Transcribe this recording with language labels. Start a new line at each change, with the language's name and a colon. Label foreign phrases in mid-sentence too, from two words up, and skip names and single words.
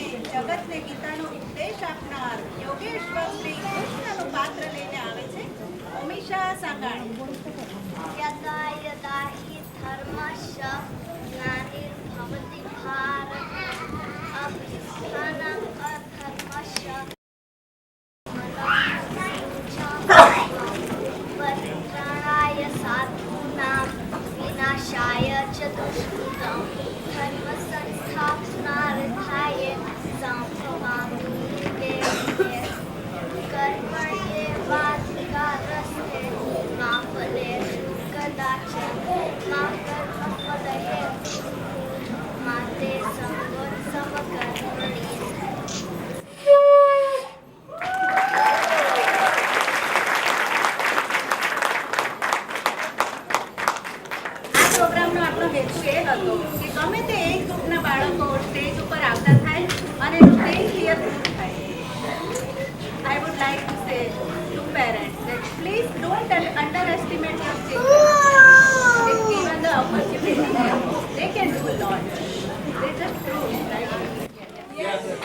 Gujarati: જગતને ગીતાનો ઉપદેશ આપનાર યોગેશ્વર શ્રી કૃષ્ણનું પાત્ર લઈને આવે છે ઉમિશા સાંગાણી.
Sanskrit: यदा यदा हि धर्मस्य ग्लानिर्भवति भारत अभ्युत्थानम् अधर्मस्य परित्राणाय साधूनां विनाशाय च दुष्कृतं धर्मसंस्थापनार्थाय सम्भवामि युगे युगे कर्मण्येवाधिकारस्ते मा फलेषु कदाचन मा कर्मफलहेतुः मा ते संगोत्सवकर्मणि.
Gujarati: પ્રોગ્રામનો આપણો હેતુ એ હતો કે ગમે તે એક ગ્રુપના બાળકો સ્ટેજ ઉપર આવતા થાય અને
English: stage clear
Gujarati: થાય.
English: I would like to say to parents that please don't underestimate your children. If given the opportunity, they can do a lot. They just prove, right? Yes.